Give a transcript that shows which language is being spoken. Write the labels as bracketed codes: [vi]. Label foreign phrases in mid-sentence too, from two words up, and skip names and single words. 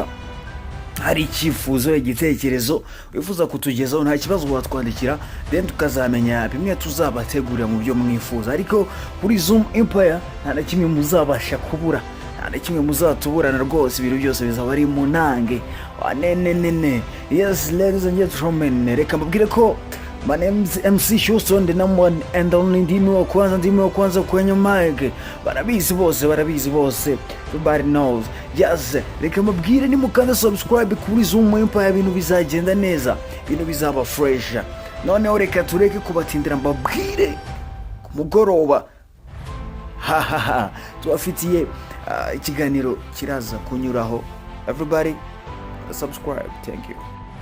[rw] Hari icyifuzo, igitekerezo wifuza kutugezaho, nta kibazo watwandikira, then tukazamenya bimwe tuzabategurira mu byo mwifuza. Ariko kuri Zoom Empire nta na kimwe muzabasha kubura, nta na kimwe muzatuburana rwose, ibintu byose bizaba ari mu nange wanenenene. [en] Yes, ladies and gentlemen, [rw] reka mbabwire ko [en] my name is MC Houston, the number one and only [sw] ndimi wa kwanza kwenye mic. [rw] Barabizi bose, [en] everybody knows. Yes, [rw] reka mbabwire ni mukanda subscribe kuri Zoom Empire, ibintu bizagenda neza, ibintu bizaba fresh. Noneho reka tureke kubatindira, mbabwire ku mugoroba tubafitiye ikiganiro kiraza kunyuraho. [en] Everybody subscribe. Thank you.